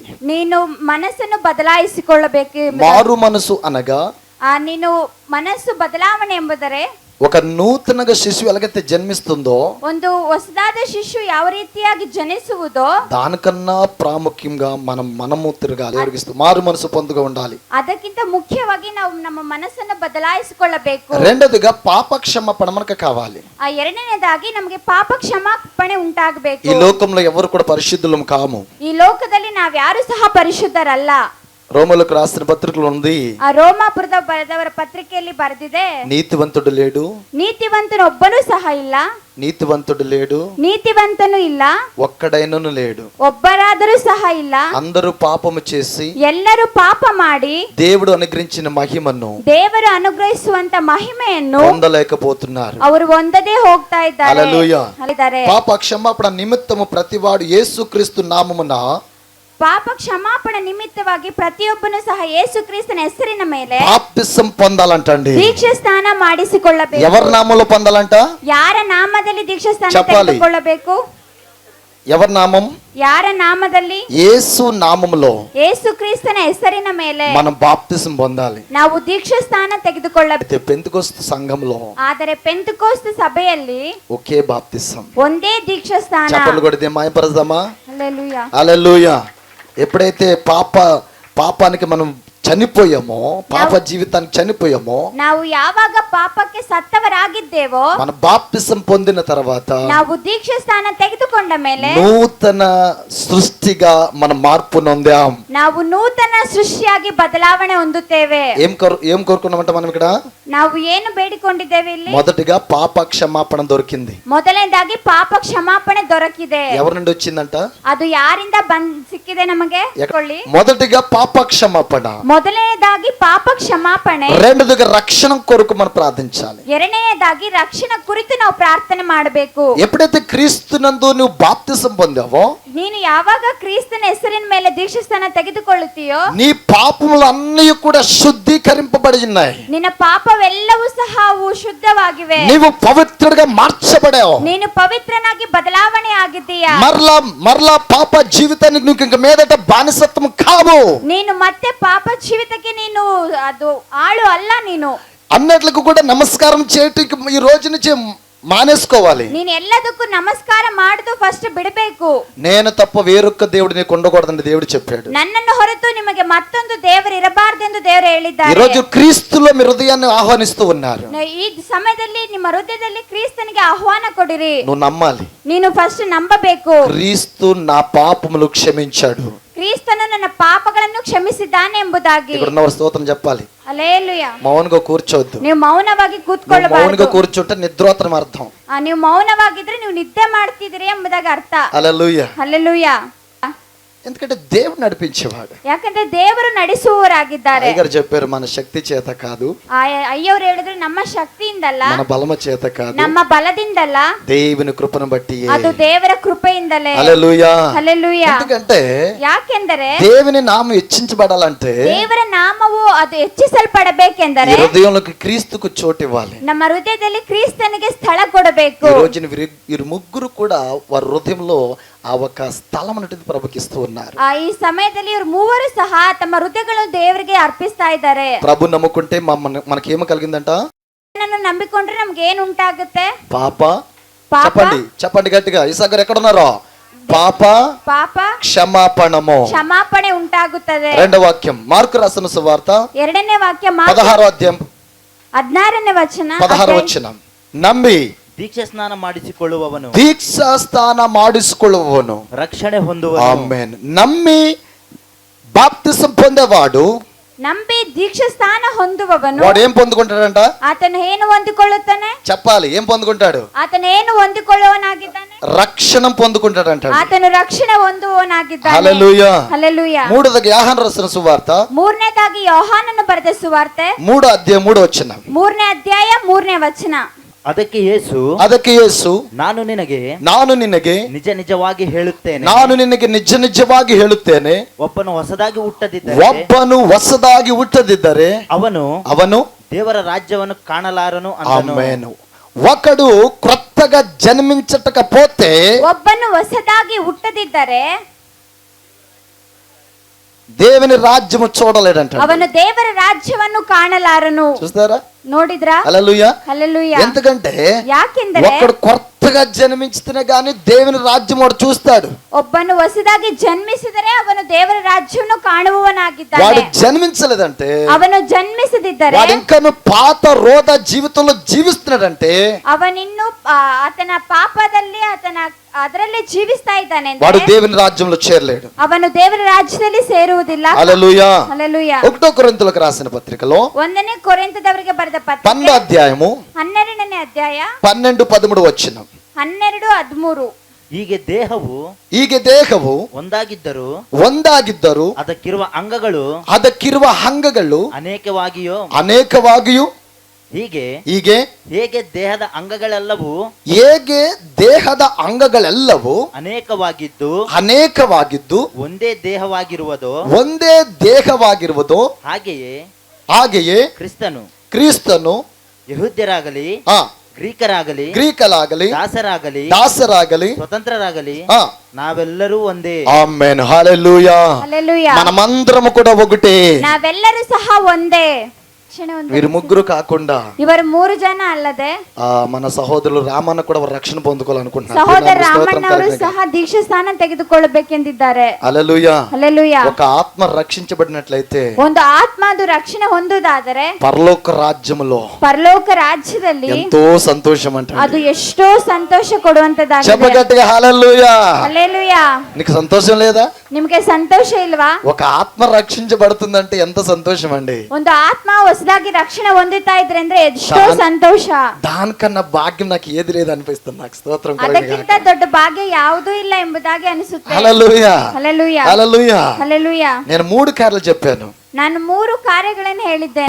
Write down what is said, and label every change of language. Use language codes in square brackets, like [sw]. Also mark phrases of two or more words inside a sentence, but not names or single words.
[kn] ನೀನು ಮನಸ್ಸನ್ನು ಬದಲಾಯಿಸಿಕೊಳ್ಳಬೇಕು. [te] మారు మనసు అనగా [kn] ನೀನು ಮನಸ್ಸು ಬದಲಾವಣೆ ಎಂಬುದರೆ [te] ఒక నూతనగా శిశువు ఎలాగైతే జన్మిస్తుందో, [kn] ಒಂದು ಹೊಸದಾದ ಶಿಶು ಯಾವ ರೀತಿಯಾಗಿ ಜನಿಸುವುದೋ [te] దానికన్నా ప్రాముఖ్యంగా మనము తిరగాలి. ఎవరికిస్తూ మారు మనసు పొందుగా ఉండాలి. [kn] ಅದಕ್ಕಿಂತ ಮುಖ್ಯವಾಗಿ ನಾವು ನಮ್ಮ ಮನಸ್ಸನ್ನು ಬದಲಾಯಿಸಿಕೊಳ್ಳಬೇಕು. [te] రెండోదిగా పాప క్షమాపణ మనకు కావాలి. [kn] ಎರಡನೇದಾಗಿ ನಮಗೆ ಪಾಪ ಕ್ಷಮಾಪಣೆ ಉಂಟಾಗಬೇಕು. [te] ఈ లోకంలో ఎవరు కూడా పరిశుద్ధులం కాము. [kn] ಈ ಲೋಕದಲ್ಲಿ ನಾವ್ಯಾರು ಸಹ ಪರಿಶುದ್ಧರಲ್ಲ. [te] రోమలకు రాసిన పత్రికలో ఉంది, [kn] ಆ ರೋಮಾಪುರದ ಬರೆದವರ ಪತ್ರಿಕೆಯಲ್ಲಿ ಬರೆದಿದೆ, [te] నీతివంతుడు లేడు, [kn] ನೀತಿವಂತನು ಒಬ್ಬನೂ ಸಹ ಇಲ್ಲ, [te] నీతివంతుడు లేడు, [kn] ನೀತಿವಂತನು ಇಲ್ಲ, [te] ఒక్కడైనను లేడు, [kn] ಒಬ್ಬರಾದರೂ ಸಹ ಇಲ್ಲ, [te] అందరూ పాపము చేసి [kn] ಎಲ್ಲರೂ ಪಾಪ ಮಾಡಿ [te] దేవుడు అనుగ్రహించిన మహిమను [kn] ದೇವರು ಅನುಗ್ರಹಿಸುವಂತ ಮಹಿಮೆಯನ್ನು [te] పొందలేకపోతున్నారు. [kn] ಅವರು ಹೊಂದದೇ ಹೋಗ್ತಾ [te] హల్లెలూయా. [kn] ಇದ್ದಾರೆ. [te] పాప క్షమాపణ నిమిత్తము ప్రతివాడు యేసుక్రీస్తు నామమున [kn] ಪಾಪ ಕ್ಷಮಾಪಣೆ ನಿಮಿತ್ತವಾಗಿ ಪ್ರತಿಯೊಬ್ಬನು ಸಹ ಯೇಸು ಕ್ರಿಸ್ತನ ಹೆಸರಿನ ಮೇಲೆ [te] బాప్తిసం పొందాలంటండి. [kn] ದೀಕ್ಷಾ ಸ್ಥಾನ ಮಾಡಿಸಿಕೊಳ್ಳಬೇಕು. [te] ఎవరి నామంలో పొందాలంట? [kn] ಯಾರ ನಾಮದಲ್ಲಿ ದೀಕ್ಷಾ ಸ್ಥಾನ [te] చెప్పాలి. [kn] ತೆಗೆದುಕೊಳ್ಳಬೇಕು? [te] ఎవరి నామం? [kn] ಯಾರ ನಾಮದಲ್ಲಿ? [te] యేసు నామములో [kn] ಯೇಸು ಕ್ರಿಸ್ತನ ಹೆಸರಿನ ಮೇಲೆ [te] మనం బాప్తిసం పొందాలి. [kn] ನಾವು ದೀಕ್ಷಾ ಸ್ಥಾನ ತೆಗೆದುಕೊಳ್ಳಬೇಕು. [te] పెంతెకొస్తు సంఘంలో [kn] ಆದರೆ ಪೆಂತೆಕೋಸ್ತ ಸಭೆಯಲ್ಲಿ [te] ఒకే బాప్తిసం. [kn] ಒಂದೇ ದೀಕ್ಷಾ ಸ್ಥಾನ. [te] చప్పట్లు కొడితే మాయపరదామా? హల్లెలూయా. హల్లెలూయా. ఎప్పుడైతే పాపానికి మనం చనిపోయామో, పాప జీవితానికి చనిపోయామో, [kn] ನಾವು ಯಾವಾಗ ಪಾಪಕ್ಕೆ ಸತ್ತವರಾಗಿದ್ದೇವೋ, [te] మన బాప్తిసం పొందిన తర్వాత [kn] ನಾವು ದೀಕ್ಷಾ ಸ್ಥಾನ ತೆಗೆದುಕೊಂಡ ಮೇಲೆ [te] నూతన సృష్టిగా మన మార్పు నొందాం. [kn] ನಾವು ನೂತನ ಸೃಷ್ಟಿಯಾಗಿ ಬದಲಾವಣೆ ಹೊಂದುತ್ತೇವೆ. [te] ఏం కోరుకున్నామంట మనం ఇక్కడ? [kn] ನಾವು ಏನು ಬೇಡಿಕೊಂಡಿದ್ದೇವೆ ಇಲ್ಲಿ? [te] మొదటిగా పాప క్షమాపణ దొరికింది. [kn] ಮೊದಲನೇದಾಗಿ ಪಾಪ ಕ್ಷಮಾಪಣೆ ದೊರಕಿದೆ. [te] ఎవరి నుండి వచ్చిందంట? [kn] ಅದು ಯಾರಿಂದ ಸಿಕ್ಕಿದೆ ನಮಗೆ? [te] మొదటిగా పాప క్షమాపణ, [kn] ಮೊದಲನೇದಾಗಿ ಪಾಪ ಕ್ಷಮಾಪಣೆ. [te] రెండోదిగా రక్షణ కొరకు మనం ప్రార్థించాలి. [kn] ಎರಡನೇದಾಗಿ ರಕ್ಷಣೆ ಕುರಿತು ನಾವು ಪ್ರಾರ್ಥನೆ ಮಾಡಬೇಕು. [te] ఎప్పుడైతే క్రీస్తునందు నువ్వు బాప్తిసం పొందావో, [kn] ನೀನು ಯಾವಾಗ ಕ್ರಿಸ್ತನ ಹೆಸರಿನ ಮೇಲೆ ದೀಕ್ಷಾಸ್ಥಾನ ತೆಗೆದುಕೊಳ್ಳುತ್ತೀಯೋ, [te] నీ పాపములు అన్నీ కూడా శుద్ధీకరింపబడి ఉన్నాయి. [kn] ನಿನ್ನ ಪಾಪವೆಲ್ಲವೂ ಸಹ ಅವು ಶುದ್ಧವಾಗಿವೆ. [te] నీవు పవిత్రుడిగా మార్చబడావు. [kn] ನೀನು ಪವಿತ್ರನಾಗಿ ಬದಲಾವಣೆ ಆಗಿದ್ದೀಯಾ. [te] మరలా పాప జీవితానికి నువ్వు ఇంక మీదట బానిసత్వం కావు. [kn] ನೀನು ಮತ್ತೆ ಪಾಪ ಜೀವಿತಕ್ಕೆ ನೀನು ಅದು ಆಳು ಅಲ್ಲ. ನೀನು [te] అన్నట్లకు కూడా నమస్కారం చేయటం ఈ రోజు నుంచి మానేసుకోవాలి. [kn] ನೀನ್ ಎಲ್ಲದಕ್ಕೂ ನಮಸ್ಕಾರ ಮಾಡುದು ಫಸ್ಟ್ ಬಿಡಬೇಕು. [te] నేను తప్ప వేరొక్క దేవుడిని కొండకూడదని దేవుడు చెప్పాడు. [kn] ನನ್ನನ್ನು ಹೊರತು ನಿಮಗೆ ಮತ್ತೊಂದು ದೇವರು ಇರಬಾರದೆಂದು ದೇವರು ಹೇಳಿದ್ದಾರೆ. [te] ఈ రోజు క్రీస్తులో మీ హృదయాన్ని ఆహ్వానిస్తూ ఉన్నారు. [kn] ಈ ಸಮಯದಲ್ಲಿ ನಿಮ್ಮ ಹೃದಯದಲ್ಲಿ ಕ್ರಿಸ್ತನಿಗೆ ಆಹ್ವಾನ ಕೊಡಿರಿ. [te] నువ్వు నమ్మాలి. [kn] ನೀನು ಫಸ್ಟ್ ನಂಬಬೇಕು. [te] క్రీస్తు నా పాపములు క్షమించాడు. [kn] ಕ್ರಿಸ್ತನು ನನ್ನ ಪಾಪಗಳನ್ನು ಕ್ಷಮಿಸಿದ್ದಾನೆ ಎಂಬುದಾಗಿ. [te] ఇక్కడ ఉన్నవారు స్తోత్రం చెప్పాలి. [kn] ಹಲ್ಲೆಲೂಯಾ. [te] మౌనంగా కూర్చోవద్దు. [kn] ನೀವು ಮೌನವಾಗಿ ಕೂತ್ಕೊಳ್ಳಬಾರದು. [te] మౌనంగా కూర్చుంటే నిద్రోత్తరం అర్థం. [kn] ನೀವು ಮೌನವಾಗಿದ್ರೆ ನೀವು ನಿದ್ದೆ ಮಾಡ್ತಿದ್ದೀರಿ ಎಂಬುದಾಗಿ ಅರ್ಥ. [te] హల్లెలూయా. [kn] ಹಲ್ಲೆಲೂಯಾ. [te] ఎందుకంటే దేవుడు నడిపించేవాడు. [kn] ಯಾಕಂದ್ರೆ ದೇವರು ನಡೆಸುವವರಾಗಿದ್ದಾರೆ. [te] అయ్యగారు చెప్పారు మన శక్తి చేత కాదు, [kn] ಅಯ್ಯವರು ಹೇಳಿದ್ರು ನಮ್ಮ ಶಕ್ತಿಯಿಂದಲ್ಲ, [te] మన బలమ చేత కాదు, [kn] ನಮ್ಮ ಬಲದಿಂದಲ್ಲ, [te] దేవుని కృపను బట్టి. [kn] ಅದು ದೇವರ ಕೃಪೆಯಿಂದಲೇ. [te] హల్లెలూయా. [kn] ಹಲ್ಲೆಲೂಯಾ. [te] ఎందుకంటే [kn] ಯಾಕೆಂದರೆ [te] దేవుని నామం హెచ్చించబడాలంటే [kn] ದೇವರ ನಾಮವು ಅದು ಹೆಚ್ಚಿಸಲ್ಪಡಬೇಕೆಂದರೆ [te] హృదయంలోకి క్రీస్తుకు చోటు ఇవ్వాలి. [kn] ನಮ್ಮ ಹೃದಯದಲ್ಲಿ ಕ್ರಿಸ್ತನಿಗೆ ಸ್ಥಳ ಕೊಡಬೇಕು. [te] ఈ రోజున వీరు ముగ్గురు కూడా వారి హృదయంలో ఆ ఒక స్థలం అనేది ప్రభుకిస్తూ ఉన్నారు. [kn] ಈ ಸಮಯದಲ್ಲಿ ಇವರು ಮೂವರು ಸಹ ತಮ್ಮ ಹೃದಯಗಳನ್ನು ದೇವರಿಗೆ ಅರ್ಪಿಸ್ತಾ ಇದ್ದಾರೆ. [te] ప్రభు నమ్ముకుంటే మనకేమ కలిగిందంట? [kn] ನನ್ನನ್ನು ನಂಬಿಕೊಂಡ್ರೆ ನಮ್ಗೆ ಏನು ಉಂಟಾಗುತ್ತೆ? [te] పాప. చెప్పండి గట్టిగా. ఇసాక్ గారు ఎక్కడ ఉన్నారో? పాప క్షమాపణము, [kn] ಕ್ಷಮಾಪಣೆ ಉಂಟಾಗುತ್ತದೆ. [te] రెండవ వాక్యం మార్కు రాసిన సువార్త [kn] 2ನೇ ವಾಕ್ಯ [te] 16వ అధ్యాయం [kn] 16ನೇ ವಚನ [te] 16వ వచనం. [kn] ನಂಬಿ ದೀಕ್ಷಾ ಸ್ನಾನ ಮಾಡಿಸಿಕೊಳ್ಳುವವನು ದೀಕ್ಷಾ ಸ್ಥಾನ ಮಾಡಿಸಿಕೊಳ್ಳುವವನು ರಕ್ಷಣೆ ಹೊಂದುವನು. [te] ఆమేన్. నమ్మి బాప్తిసం పొందేవాడు, [kn] ನಂಬಿ ದೀಕ್ಷಾ ಸ್ಥಾನ ಹೊಂದುವವನು [te] వాడు ఏం పొందుకుంటాడంట? [kn] ಆತನು ಏನು ಹೊಂದಿಕೊಳ್ಳುತ್ತಾನೆ? [te] చెప్పాలి. ఏం పొందుకుంటాడు? [kn] ಆತನು ಏನು ಹೊಂದಿಕೊಳ್ಳುವವನಾಗಿದ್ದಾನೆ? [te] రక్షణ పొందుకుంటాడంట. [kn] ಆತನು ರಕ್ಷಣೆ ಹೊಂದುವವನಾಗಿದ್ದಾನೆ. [te] హల్లెలూయా. [kn] ಹಲ್ಲೆಲೂಯಾ. [te] మూడోది యోహాను రాసిన సువార్త [kn] 3ನೇದಾಗಿ ಯೋಹಾನನು ಬರೆದ ಸುವಾರ್ತೆ [te] 3వ అధ్యాయం 3వ వచనం. [kn] 3ನೇ ಅಧ್ಯಾಯ 3ನೇ ವಚನ. ಅದಕ್ಕೆ ಯೇಸು ನಾನು ನಿನಗೆ ನಿಜ ನಿಜವಾಗಿ ಹೇಳುತ್ತೇನೆ, ನಾನು ನಿನಗೆ ನಿಜ ನಿಜವಾಗಿ ಹೇಳುತ್ತೇನೆ, ಒಬ್ಬನು ಹೊಸದಾಗಿ ಹುಟ್ಟದಿದ್ದರೆ ಅವನು ದೇವರ ರಾಜ್ಯವನ್ನು ಕಾಣಲಾರನು ಅಂದನು. [te] ఆమేన్. ఒకడు క్రొత్తగా జన్మించటకపోతే, [kn] ಒಬ್ಬನು ಹೊಸದಾಗಿ ಹುಟ್ಟದಿದ್ದರೆ [te] దేవుని రాజ్యము చూడలేడంట. [kn] ಅವನು ದೇವರ ರಾಜ್ಯವನ್ನು ಕಾಣಲಾರನು. [te] చూస్తారా? [kn] ನೋಡಿದ್ರಾ? [te] హల్లెలూయా. హల్లెలూయా. ఎందుకంటే [kn] ಯಾಕೆಂದರೆ [te] ఒకడు కొత్తగా జన్మించితేనే గాని దేవుని రాజ్యం వాడు చూస్తాడు. [kn] ಒಬ್ಬನು ಹೊಸದಾಗಿ ಜನ್ಮಿಸಿದರೆ ಅವನು ದೇವರ ರಾಜ್ಯವನ್ನು ಕಾಣುವವನಾಗಿದ್ದಾನೆ. [te] వాడు జన్మించలేదంటే, [kn] ಅವನು ಜನ್ಮಿಸದಿದ್ದರೆ, [te] వాడు ఇంకా పాత రోధ జీవితంలో జీవిస్తున్నాడంటే, [kn] ಅವನಿನ್ನು ಆತನ ಪಾಪದಲ್ಲಿ ಅದರಲ್ಲಿ ಜೀವಿಸ್ತಾ ಇದ್ದಾನೆ [te] వాడు [kn] ಅಂದರೆ [te] దేవుని రాజ్యంలో చేరలేడు. [kn] ಅವನು ದೇವರ ರಾಜ್ಯದಲ್ಲಿ ಸೇರುವುದಿಲ್ಲ. [te] హల్లెలూయా. [kn] ಹಲ್ಲೆಲೂಯಾ. [te] 1 కొరింథీయులకు రాసిన పత్రికలో [kn] 1ನೇ ಕೊರಿಂಥದವರಿಗೆ ಬರೆದ [te] 12వ [kn] ಪತ್ರಿಕೆ [te] అధ్యాయము [kn] 12ನೇ ಅಧ್ಯಾಯ [te] 12-13 వచనం. [kn] 12-13. ಹೀಗೆ ದೇಹವು ಒಂದಾಗಿದ್ದರು ಅದಕ್ಕಿರುವ ಅಂಗಗಳು ಅನೇಕವಾಗಿಯೂ ಹೀಗೆ ಹೇಗೆ ದೇಹದ ಅಂಗಗಳೆಲ್ಲವೂ ಅನೇಕವಾಗಿದ್ದು ಒಂದೇ ದೇಹವಾಗಿರುವುದು ಹಾಗೆಯೇ ಕ್ರಿಸ್ತನು ಯೆಹೂದ್ಯರಾಗಲಿ ಗ್ರೀಕರಾಗಲಿ ದಾಸರಾಗಲಿ ಸ್ವತಂತ್ರರಾಗಲಿ ನಾವೆಲ್ಲರೂ ಒಂದೇ. ಆಮೆನ್. [te] హల్లెలూయా. హల్లెలూయా. మనమందరము కూడా ఒకటే. [kn] ನಾವೆಲ್ಲರೂ ಸಹ ಒಂದೇ. [te] వీరు ముగ్గురు కాకుండా [kn] ಇವರು 3 ಜನ ಅಲ್ಲದೆ [te] మన సహోదరులు రామన్న కూడా రక్షణ పొందుకోవాలనుకుంటున్నారు. [kn] ಸಹೋದರ ರಾಮಣ್ಣ ಅವರು ಸಹ ದೀಕ್ಷಾ ಸ್ಥಾನ ತೆಗೆದುಕೊಳ್ಳಬೇಕೆಂದಿದ್ದಾರೆ. [te] హల్లెలూయా. హల్లెలూయా. ఒక ఆత్మ రక్షించబడినట్లయితే, [kn] ಒಂದು ಆತ್ಮ ಅದು ರಕ್ಷಣೆ ಹೊಂದುವುದಾದರೆ [te] పరలోక రాజ్యದಲ್ಲಿ ఎంతో సంతోషం అంట. [kn] ಅದು ಎಷ್ಟೋ ಸಂತೋಷ ಕೊಡುವಂತದಾಗಿದೆ. [te] చెప్పగట్టిగా హల్లెలూయా. హల్లెలూయా. నీకు సంతోషం లేదా? [kn] ನಿಮಗೆ ಸಂತೋಷ ಇಲ್ವಾ? [te] ఒక ఆత్మ రక్షించబడుతుందంటే ఎంత సంతోషం అండి. [kn] ಒಂದು ಆತ್ಮ ಹೊಸದಾಗಿ ರಕ್ಷಣೆ ಹೊಂದುತ್ತಾ ಇದ್ರೆ ಅಂದ್ರೆ ಎಷ್ಟೋ ಸಂತೋಷ. [te] దానికన్నా భాగ్యం నాకు ఏది లేదు అనిపిస్తుంది. నాకు స్తోత్రం. [kn] ಅದಕ್ಕಿಂತ ದೊಡ್ಡ ಭಾಗ್ಯ ಯಾವುದೂ ಇಲ್ಲ ಎಂಬುದಾಗಿ ಅನಿಸುತ್ತೆ. [te] హల్లెలూయా. హల్లెలూయా. హల్లెలూయా. హల్లెలూయా. నేను 3 కార్యాలు చెప్పాను. [kn] ನಾನು 3 ಕಾರ್ಯಗಳನ್ನು ಹೇಳಿದ್ದೇನೆ.